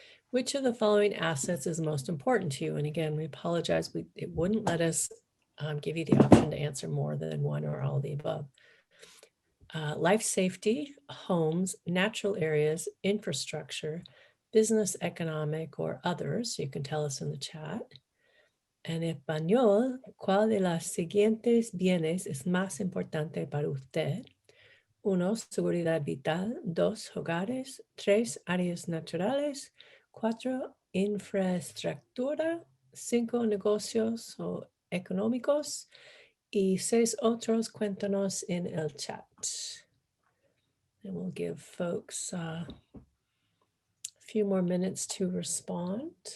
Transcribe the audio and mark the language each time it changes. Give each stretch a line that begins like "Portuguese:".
English: Which of the following assets is most important to you? And again, we apologize, it wouldn't let us give you the option to answer more than one or all of the above. Life safety, homes, natural areas, infrastructure, business, economic, or others. You can tell us in the chat.
Spanish: En español, ¿cuál de las siguientes bienes es más importante para usted? 1, seguridad vital. 2, hogares. 3, áreas naturales. 4, infraestructura. 5, negocios o económicos. Y 6 otros, cuéntanos en el chat.
English: And we'll give folks a few more minutes to respond.